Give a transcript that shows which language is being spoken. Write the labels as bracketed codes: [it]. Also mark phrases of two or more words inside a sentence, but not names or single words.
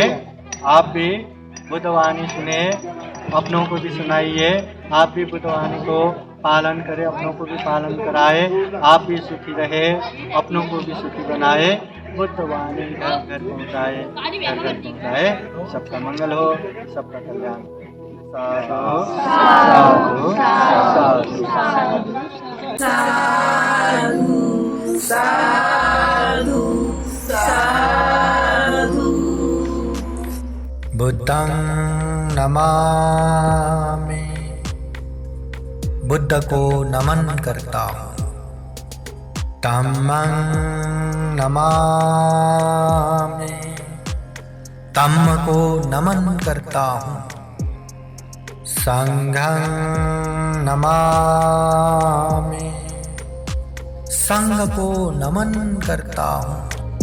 [hi] आप भी बुद्धवाणी सुने, अपनों को भी सुनाइए। आप भी बुद्धवाणी को पालन करें, अपनों को भी पालन कराए। आप भी सुखी रहे, अपनों को भी सुखी बनाए। बुद्धवाणी घर घर पहुँचाए, घर घर पहुँचाए। सबका मंगल हो, सबका कल्याण हो। [pi] साधु साधु साधु साधु। बुद्धं नमामि, [hi] बुद्ध को नमन करता हूँ। [pi] धम्मं नमामि, [hi] धम्म को नमन करता हूँ। [pi] संघं नमामि, [hi] संघ को नमन करता हूँ।